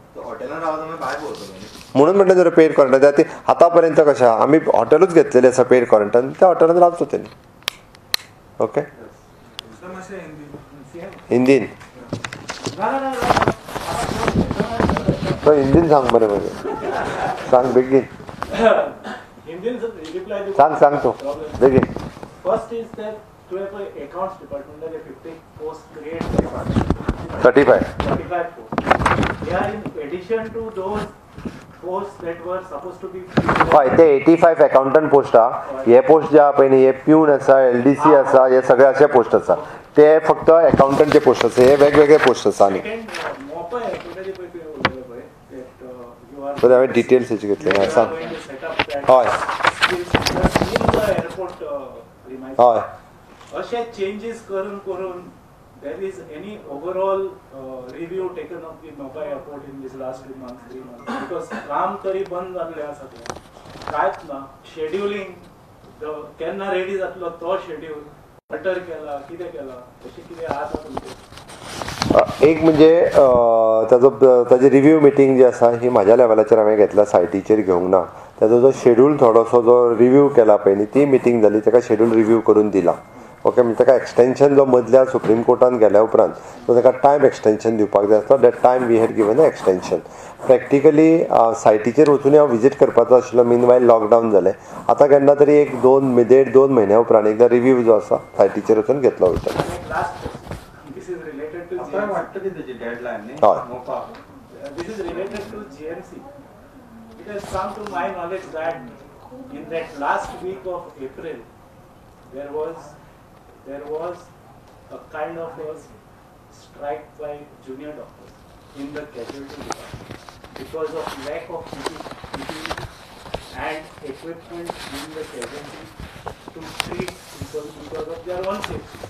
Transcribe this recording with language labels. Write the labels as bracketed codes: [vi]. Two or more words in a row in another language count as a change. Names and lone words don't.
[kok] म्हणून म्हणटा जर [en] paid quarantine [kok] आतां पर्यंत कशें आहा, आमी हॉटेलूच घेतलेली आसा [en] paid quarantine, [kok] त्या हॉटेलान रावचो तेणी. ओके, हिंदीन तो हिंदीन सांग बरें मागीर. सांग बेगीन सांग तूं बेगीन. [en] First is that [kok] तुवें पळय अकाउंट्स डिपार्टमेंटाचे 50 पोस्ट क्रिएट करपाक [en] 35 posts. They are in addition to those posts that were supposed to be. [kok] हय ते 85 [en] accountant post [kok] आहा. हे पोस्ट जे आहा पळय न्ही, हे प्यून आसा, LDC आसा, हे सगळे अशे पोस्ट आसा. ते फक्त अकाउंटंटचे पोस्ट आसा. हे वेगवेगळे पोस्ट आसा न्ही. सो हांवें डिटेल्स हेचे घेतले. सांग. हय हय अशे चेंजेस करून [en] there is any overall review taken of the Mumbai airport in this last 2 months, 3 months, because [kok] काम तरी बंद जाल्ले आसा ते कांयच ना. शेड्युलिंग केन्ना रेडी जातलो तो शेड्यूल अल्टर केला, कितें केला, अशें कितें आसा तुमचें? एक म्हणजे ताजी [en] review meeting [kok] जी आसा ही म्हाज्या लेवलाचेर हांवें घेतला, सायटीचेर घेवंक ना. ताजो जो शेड्यूल थोडोसो जो रिव्यू केला पळय न्ही, ती मिटींग जाली, ताका [en] schedule review [kok] करून दिला. ओके, म्हणजे ताका एक्सटेंशन जो मदल्या सुप्रीम कोर्टान गेल्या उपरांत सो ताका [en] time extension [kok] दिवपाक जाय आसलो. [en] that time we had given the extension. [kok] प्रॅक्टिकली सायटीचेर वचून हांव विजीट करपाचो आशिल्लो, [en] meanwhile lockdown [kok] जालें. आतां केन्ना तरी 1-2 म्हयन्या उपरांत एकदा रिव्यू जो आसा सायटीचेर वचून घेतलो वयता. [en] This is related to GMC. It has come to my knowledge that in that last week of April, there was a kind of a strike by junior doctors in the casualty department because of lack of PPE and equipment in the casualty to treat people because of their own safety.